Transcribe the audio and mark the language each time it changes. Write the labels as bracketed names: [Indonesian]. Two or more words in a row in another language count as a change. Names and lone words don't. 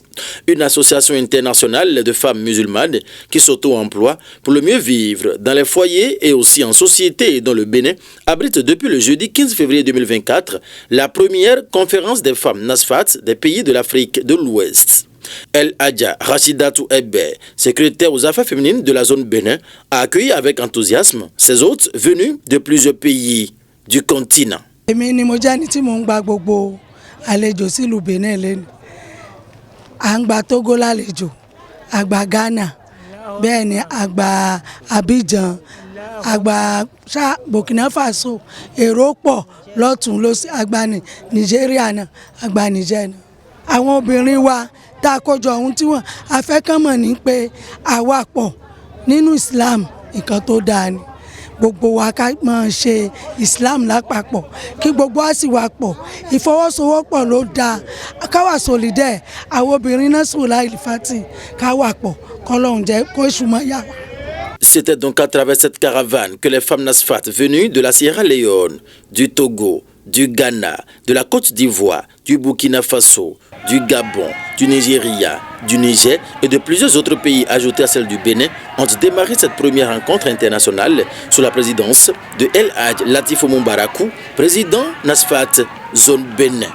[French] une association internationale de femmes musulmanes qui s'auto-emploient pour le mieux vivre dans les foyers et aussi en société dont le Bénin abrite depuis le jeudi 15 février 2024 la première conférence des femmes NASFAT des pays de l'Afrique de l'Ouest. El Hadja Rachidatou Ebbe, secrétaire aux affaires féminines de la zone Bénin, a accueilli avec enthousiasme ses hôtes venus de plusieurs pays du continent. [Yoruba] Èmi ni mo jẹ́ ní tí mò ń gba gbogbo àlejò sílùú Benin lẹ́nu. À ń gba Togo lálejò, a gba Ghana, bẹ́ẹ̀ ni a gba Abidjan, a gba Burkina Faso, èrò pọ̀ lọ́tùn lósì, a gba Nigeria náà, a gba Niger náà. Àwọn obìnrin wa tá a kójọ ohun tí wọ́n afẹ́kànmọ̀ ní pé àwa pọ̀ nínú Islam nǹkan tó dáa ni. Gbogbo wa ká máa ṣe Islam lápapọ̀ kí gbogbo wa sì wà pọ̀ ìfọwọ́sowọ́pọ̀ ló dáa ká wà solidaire àwọn obìnrin náà sùn láì fati ká wà pọ̀ kọ́lọ́hún jẹ́ kó ìṣúmọ́ yà wá. [French] C'était donc à travers cette caravane que les femmes NASFAT venues de la Sierra Leone, du Togo, du Ghana, de la Côte d'Ivoire, du Burkina Faso, du Gabon, du Nigeria, du Niger et de plusieurs autres pays ajoutés à celle du Bénin ont démarré cette première rencontre internationale sous la présidence de El Hadj Latifou Moubarakou, président NASFAT Zone Bénin.